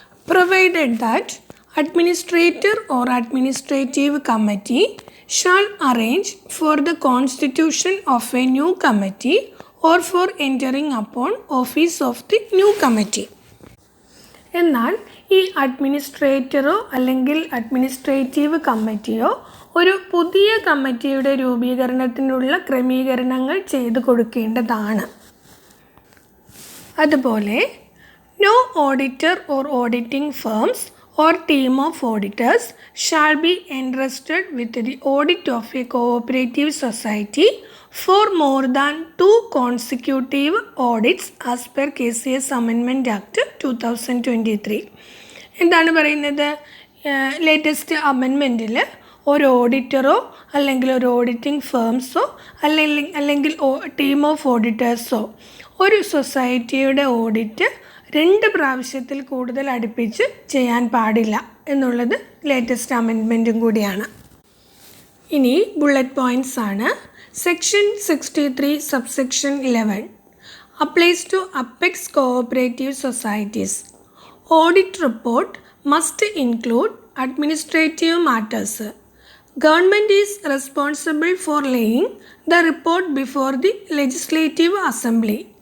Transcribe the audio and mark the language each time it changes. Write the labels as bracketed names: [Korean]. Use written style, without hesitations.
[English] Provided that administrator or administrative committee shall arrange for the constitution of a new committee or for entering upon office of the new committee. [Malayalam] എന്നാൽ ഈ അഡ്മിനിസ്ട്രേറ്ററോ അല്ലെങ്കിൽ administrative കമ്മിറ്റിയോ ഒരു പുതിയ കമ്മിറ്റിയുടെ രൂപീകരണത്തിനുള്ള ക്രമീകരണങ്ങൾ ചെയ്തു കൊടുക്കേണ്ടതാണ്. [English] അതുപോലെ no auditor or auditing firms or team of auditors shall be entrusted with the audit of a cooperative society for more than 2 consecutive audits as per KCS Amendment Act 2023. [Malayalam] എന്താണ് പറയുന്നത്? ലേറ്റസ്റ്റ് അമെൻമെൻറ്റിൽ ഒരു ഓഡിറ്ററോ അല്ലെങ്കിൽ ഒരു ഓഡിറ്റിംഗ് ഫേംസോ അല്ലെങ്കിൽ team of ഓഡിറ്റേഴ്സോ ഒരു സൊസൈറ്റിയുടെ audit 2 പ്രാവശ്യത്തിൽ കൂടുതൽ അടുപ്പിച്ച് ചെയ്യാൻ പാടില്ല എന്നുള്ളത് ലേറ്റസ്റ്റ് അമെൻഡ്മെൻറ്റും കൂടിയാണ്. ഇനി ബുള്ളറ്റ് പോയിൻറ്റ്സ് ആണ്. [English] Section 63 subsection 11 applies to Apex cooperative societies. Audit report must include administrative matters. Government is responsible for laying the report before the Legislative Assembly.